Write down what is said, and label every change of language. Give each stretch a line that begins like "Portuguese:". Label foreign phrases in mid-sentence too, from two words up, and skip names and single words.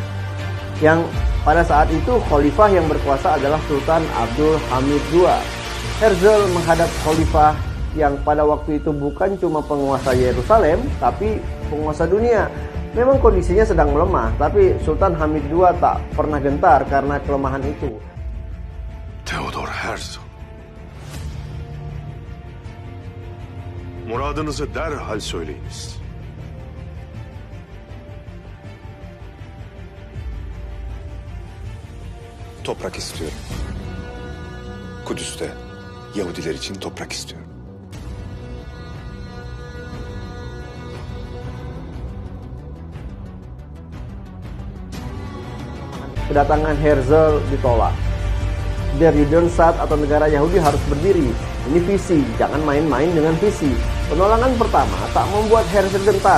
Indonesian: Yang pada saat itu khalifah yang berkuasa adalah Sultan Abdul Hamid II. Herzl menghadap khalifah yang pada waktu itu bukan cuma penguasa Yerusalem, tapi penguasa dunia. Memang kondisinya sedang melemah, tapi Sultan Hamid II tak pernah gentar karena kelemahan itu.
Turkish: Theodor Herzl, muradınızı derhal söyleyiniz. Toprak istiyorum. Kudüs'te Yahudiler için toprak istiyorum.
Indonesian: Kedatangan Herzl ditolak. Der Judenstaat atau negara Yahudi harus berdiri. Ini visi, jangan main-main dengan visi. Penolakan pertama tak membuat Herzl gentar.